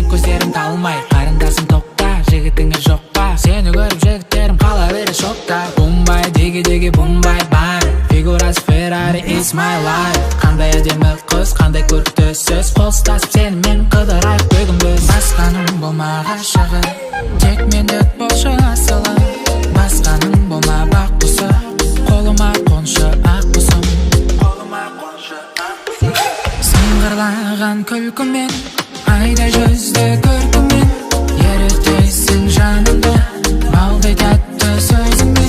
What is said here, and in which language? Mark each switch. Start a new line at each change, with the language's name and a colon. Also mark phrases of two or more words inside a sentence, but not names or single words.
Kazakh: жігіттерім талмай. Қарындасым тоқта, жігітіңе жоқ па? Сені көріп жігіттерім қала бере шокта. Бумбай, диги бумбай бай. Фигурасы Ferrari,
English: it's my life.
Kazakh: Қандай әдемі қыз, қандай көрікті сөз. Қол ұстасып сенімен қыдырайық бүгін біз. Басқаның болма ғашығы, тек менде болшы асылы. Басқаның болма бақ құсы, қолыма қоншы ақ құсым. Сыңғырлаған күлкімен, айдай жүзді көркімен, ерітесің жанымды балдай тәтті сөзіңмен.